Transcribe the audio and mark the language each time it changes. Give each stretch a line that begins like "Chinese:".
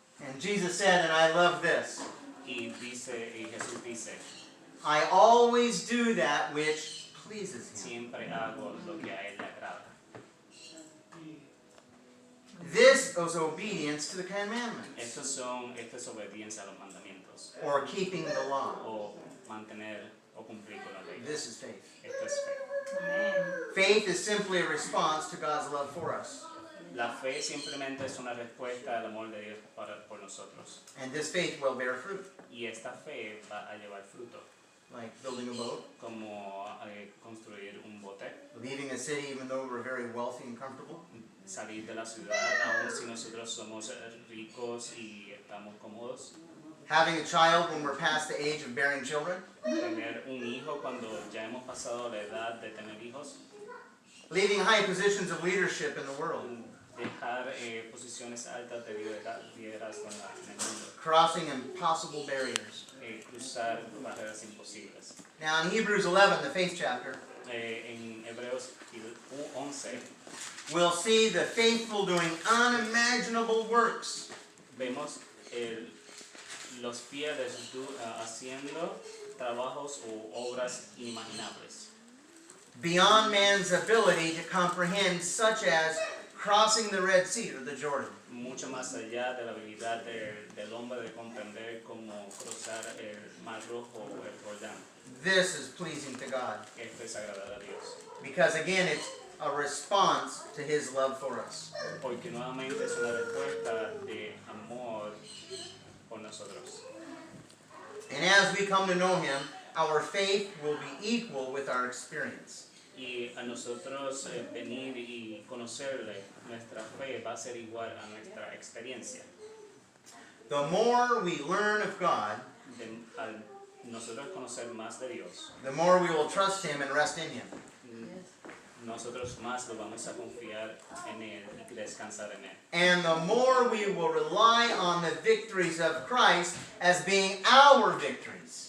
English: And Jesus said, and I love this,
Spanish: Y Jesús dice,
English: I always do that which pleases him.
Spanish: siempre hago lo que a él le agrada.
English: This is obedience to the commandments,
Spanish: Esto es obediencia a los mandamientos,
English: or keeping the law.
Spanish: o mantener o cumplir con la ley.
English: This is faith.
Spanish: Esto es fe.
English: Amen. Faith is simply a response to God's love for us.
Spanish: La fe simplemente es una respuesta al amor de Dios por nosotros.
English: And this faith will bear fruit,
Spanish: Y esta fe va a llevar fruto,
English: like building a boat,
Spanish: como construir un bote,
English: leaving a city even though we're very wealthy and comfortable,
Spanish: salir de la ciudad, aun si nosotros somos ricos y estamos cómodos,
English: having a child when we're past the age of bearing children,
Spanish: tener un hijo cuando ya hemos pasado la edad de tener hijos,
English: leaving high positions of leadership in the world,
Spanish: dejar posiciones altas de liderazgo en el mundo,
English: crossing impossible barriers.
Spanish: Cruzar barreras imposibles.
English: Now in Hebrews 11, the faith chapter,
Spanish: En Hebreos 11
English: we'll see the faithful doing unimaginable works.
Spanish: vemos los fieles haciendo trabajos o obras inimaginables,
English: Beyond man's ability to comprehend, such as crossing the Red Sea or the Jordan.
Spanish: mucho más allá de la habilidad del hombre de comprender cómo cruzar el Mar Rojo o el Jordán.
English: This is pleasing to God,
Spanish: Esto es agradar a Dios,
English: because again it's a response to his love for us.
Spanish: porque nuevamente es una respuesta de amor por nosotros.
English: And as we come to know him, our faith will be equal with our experience.
Spanish: Y a nosotros venir y conocerle, nuestra fe va a ser igual a nuestra experiencia.
English: The more we learn of God,
Spanish: Al nosotros conocer más de Dios,
English: the more we will trust him and rest in him.
Spanish: nosotros más lo vamos a confiar en Él y descansar en Él.
English: And the more we will rely on the victories of Christ as being our victories.